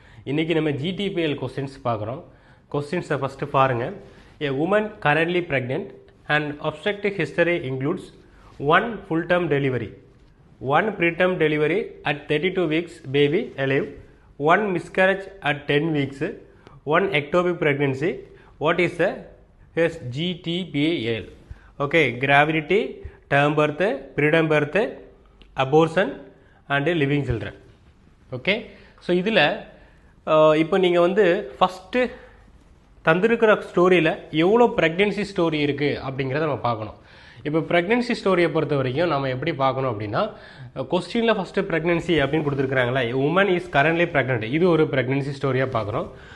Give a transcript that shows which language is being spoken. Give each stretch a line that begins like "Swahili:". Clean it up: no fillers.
Tamil: இன்னைக்கு நம்ம GTPL questions பார்க்குறோம்.
English: Questions first
Tamil: பாருங்க.
English: A woman currently pregnant and obstetric history includes 1 full-term delivery, 1 preterm delivery at 32 weeks baby alive, 1 miscarriage at 10 weeks, 1 ectopic pregnancy. What is the GTPL? Okay, gravidity, term birth, preterm birth, abortion and living children.
Tamil: Okay, so இதில் இப்போ நீங்கள் வந்து first தந்திருக்கிற ஸ்டோரியில் எவ்வளோ pregnancy story இருக்குது அப்படிங்கிறத நம்ம பார்க்கணும். இப்போ ப்ரெக்னென்சி ஸ்டோரியை பொறுத்த வரைக்கும் நம்ம எப்படி பார்க்கணும் அப்படின்னா, கொஸ்டினில் ஃபஸ்ட்டு ப்ரெக்னென்சி அப்படின்னு கொடுத்துருக்குறாங்களா,
English: woman is currently pregnant,
Tamil: இது ஒரு ப்ரெக்னென்சி ஸ்டோரியாக பார்க்குறோம்.